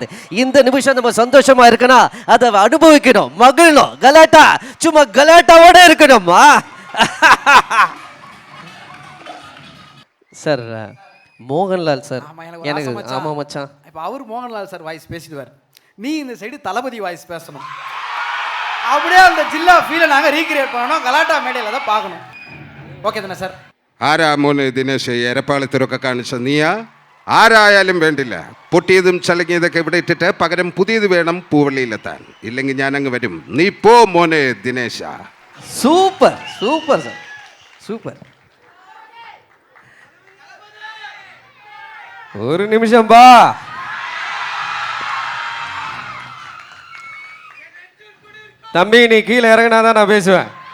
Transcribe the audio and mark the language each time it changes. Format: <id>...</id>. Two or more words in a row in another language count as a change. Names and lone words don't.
<ta>இந்த நிமிஷம் நம்ம சந்தோஷமா இருக்கணும், அதை அனுபவிக்கணும், மகிழணும், கலாட்டா சும்மா கலாட்டாவோட இருக்கணுமா சார். மோகன்லால் சார் எனக்கு ஆமாம் மச்சான். இப்போ அவர் மோகன்லால்</ta> <en>sir voice</en> <ta>பேசிடுவார், நீ இந்த சைடு தளபதி வாய்ஸ் பேசணும். அப்படியே அந்த ஜில்லா ஃபீலை நாங்கள் ரீக்ரியேட் பண்ணணும், கலாட்டா மேடையில் தான் பார்க்கணும்.</ta> <ml>ഓക്കെ തന്നെ സാർ. ആരാ മോന് ദിനേശ് എരപ്പാളത്തിലൊക്കെ കാണിച്ച നീയാ? ആരായാലും വേണ്ടില്ല. പൊട്ടിയതും ചലങ്ങിയതൊക്കെ ഇവിടെ ഇട്ടിട്ട് പകരം പുതിയത് വേണം പൂവള്ളിയിലെത്താൻ. ഇല്ലെങ്കിൽ ഞാൻ അങ്ങ് വരും. നീ പോ മോനെ ദിനേശ.</ml> <ta>சூப்பர் சூப்பர் சார், சூப்பர். ஒரு நிமிஷம் பா. தம்பி நீ கீழே இறங்கினாதான் நான் பேசுவேன்.</ta>